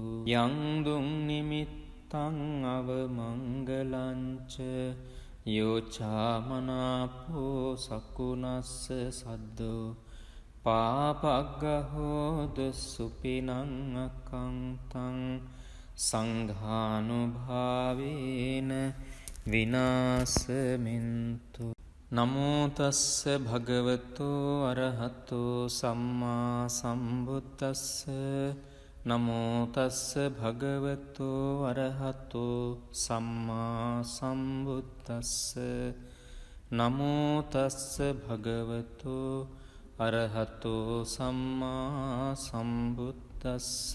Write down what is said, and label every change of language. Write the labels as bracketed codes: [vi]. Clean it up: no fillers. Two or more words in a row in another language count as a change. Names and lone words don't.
[pi] යං දුං නිමිත්තං අවමංගලංච යෝචාමනාපෝ සකුණස්ස සද්දෝ පාපග්ගහෝදු සුපිනං අකංතං සංඝානුභාවේන විනාසමින්තු. නමෝ තස්ස භගවතෝ අරහතෝ සම්මා සම්බුද්දස්ස. නමෝ තස්ස භගවතෝ අරහතෝ සම්මා සම්බුද්දස්ස. නමෝ තස්ස භගවතෝ අරහතෝ සම්මා සම්බුද්දස්ස.